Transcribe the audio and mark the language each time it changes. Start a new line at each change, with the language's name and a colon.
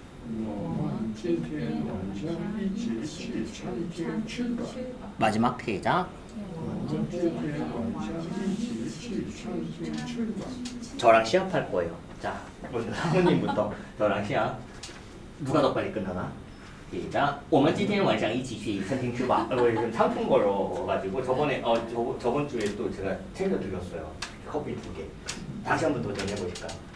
Chinese: 我们今天晚上一起去餐厅吃吧.
Korean: 마지막 시작.
Chinese: 我们今天晚上一起去餐厅吃吧.
Korean: 저랑 시합할 거예요. 자, 오늘 사모님부터 저랑 시합. 누가 더 빨리 끝나나? 시작.
Chinese: 我们今天晚上一起去餐厅吃吧.
Korean: 지금 상품 걸어가지고 저번에 저번 주에 또 제가 챙겨드렸어요. 커피 2개. 다시 한번 도전해 보실까요?